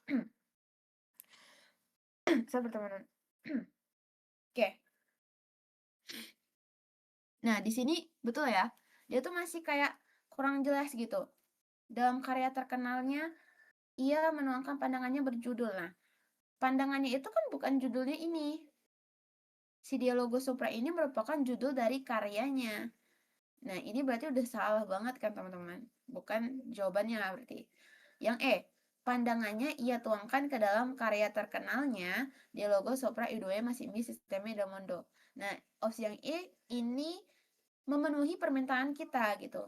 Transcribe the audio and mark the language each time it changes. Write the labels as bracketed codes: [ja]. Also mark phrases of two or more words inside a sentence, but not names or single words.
[id] Seperti teman. Oke. Nah, di sini betul ya. Dia tuh masih kayak kurang jelas gitu. Dalam karya terkenalnya ia menuangkan pandangannya berjudul. Nah, pandangannya itu kan bukan judulnya ini. Si Dialogo sopra ini merupakan judul dari karyanya. Nah, ini berarti udah salah banget kan, teman-teman? Bukan jawabannya berarti. Yang E, pandangannya ia tuangkan ke dalam karya terkenalnya Dialogo sopra I due Massimi Sistemi del Mondo. Nah, opsi yang E ini memenuhi permintaan kita gitu.